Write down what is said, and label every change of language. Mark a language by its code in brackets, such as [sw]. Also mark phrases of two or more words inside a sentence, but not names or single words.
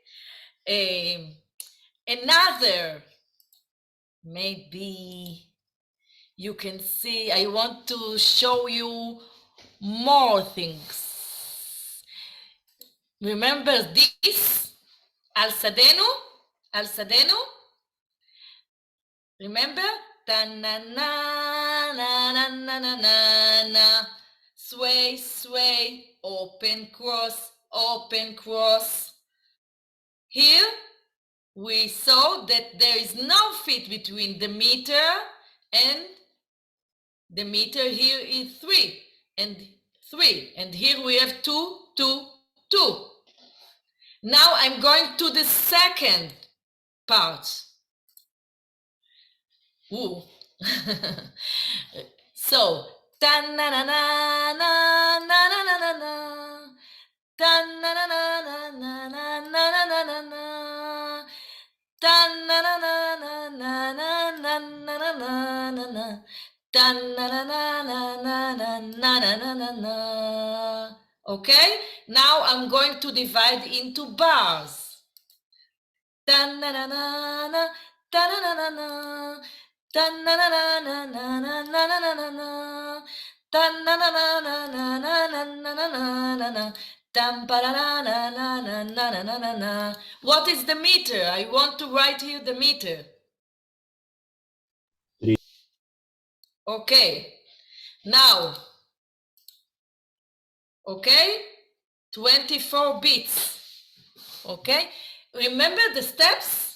[en] Another, maybe you can see, I want to show you more things. Remember this? Al Sadenu? Remember? Ta-na-na-na-na-na-na-na. Sway, sway, open, cross. Here, we saw that there is no fit between the meter and the meter. Here is 3 and 3, and here we have 2, 2, 2. Now I'm going to the second part. Ooh. So, ta-na-na-na-na-na-na-na-na-na, ta-na-na-na-na-na-na-na-na-na, ta-na-na-na-na-na-na-na-na-na, ta-na-na-na-na-na-na-na-na-na. Okay? Now I'm going to divide into bars. Ta-na-na-na-na, ta-na-na-na-na, ta-na-na-na-na-na-na-na-na-na, ta-na-na-na-na-na-na-na-na-na-na, tam-pa-la-la-la-la-la-la-la-la. What is the meter? I want to write here the meter. 3. Okay. Now, okay, 24 beats. Okay, remember the steps?